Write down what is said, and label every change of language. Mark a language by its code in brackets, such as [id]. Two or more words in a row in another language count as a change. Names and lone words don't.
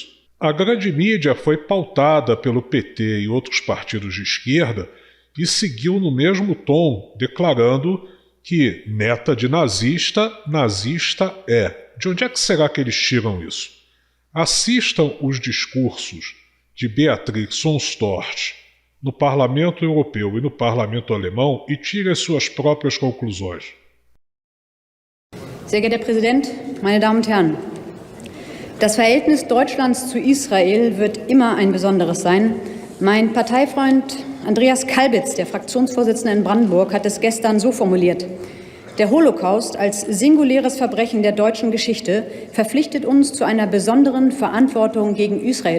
[pt] A grande mídia foi pautada pelo PT e outros partidos de esquerda e seguiu no mesmo tom, declarando que neta de nazista, nazista é. De onde é que será que eles tiram isso? Assistam os discursos de Beatrix von Storch no Parlamento Europeu e no Parlamento Alemão e tirem as suas próprias conclusões. [de] Sehr geehrter Herr Präsident, meine Damen und Herren! Das Verhältnis Deutschlands zu Israel wird immer ein besonderes sein. Mein Parteifreund Andreas Kalbitz, der Fraktionsvorsitzende in Brandenburg, hat es gestern so formuliert: Der Holocaust als singuläres Verbrechen der deutschen Geschichte verpflichtet uns zu einer besonderen Verantwortung gegen Israel.